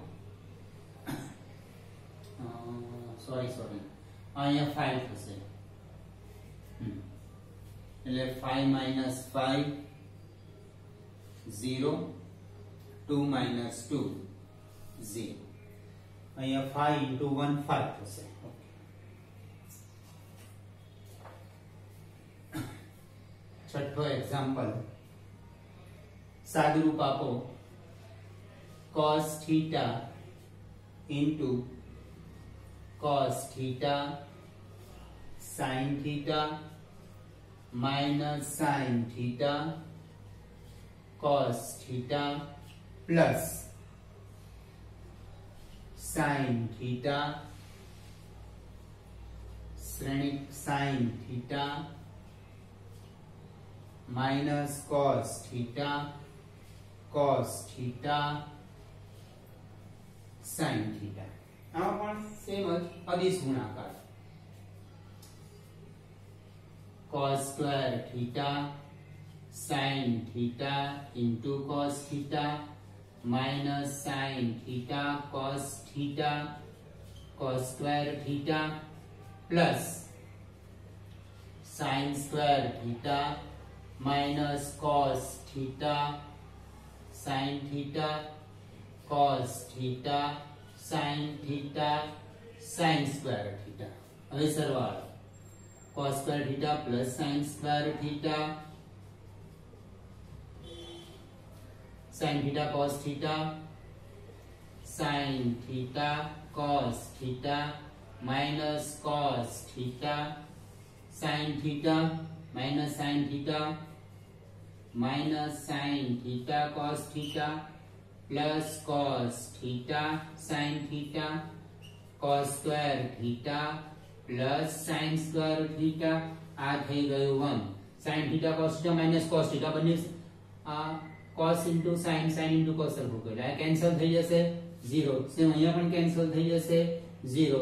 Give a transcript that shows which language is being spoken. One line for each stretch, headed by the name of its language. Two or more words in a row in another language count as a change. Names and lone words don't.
Gujarati: sorry અહીંયા 5 થશે એટલે 5 minus 5 0 2 minus 2 0. અહીંયા 5 into 1 5 થશે. છઠ્ઠો એક્ઝામ્પલ સાદુરૂપ આપો.
English: cos theta into cos theta sin theta minus sin theta cos theta plus sin theta श्रेणिक sin theta minus cos theta sin theta.
Gujarati: આમાં પણ સેમ જ અધિશ ગુણાકાર.
English: cos square theta sin theta into cos theta minus sin theta cos square theta plus sin square theta minus cos theta sin theta cos theta sin theta sin square theta.
Gujarati: હવે સરવાળો
English: cos square theta plus sin square theta sin theta cos theta sin theta cos theta minus cos theta sin theta minus sin theta minus sin theta cos theta plus cos theta sin theta cos square theta plus sin square theta.
Gujarati: આ થઈ ગયું 1.
English: sin theta cos theta minus cos theta
Gujarati: બંને આ
English: cos into sin sin into cos સરખું કર્યું.
Gujarati: આ કેન્સલ થઈ જશે 0. સેમ અહીંયા પણ કેન્સલ થઈ જશે 0.